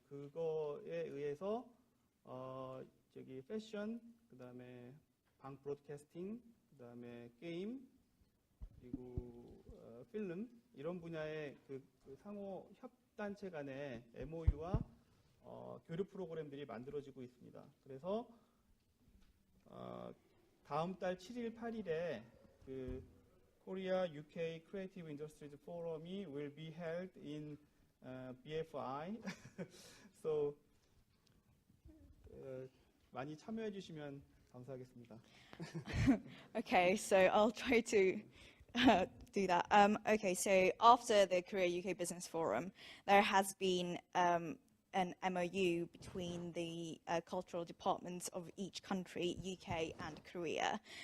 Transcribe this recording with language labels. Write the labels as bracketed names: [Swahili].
[Korean] 그거에 의해서 저기 패션, 그다음에 방 브로드캐스팅, 그다음에 게임, 그리고 필름 이런 분야의 그 상호 협단체 간의 MOU와 교류 프로그램들이 만들어지고 있습니다. 그래서 다음 달 7일, 8일에 그 [English] Korea UK Creative Industries Forum이 will be held in BFI. [Korean] So 많이 참여해 주시면 감사하겠습니다. [English] Okay, so I'll try to do that. Okay, so after the Korea-UK Business Forum, there has been an MOU between the cultural departments of each country, UK and Korea.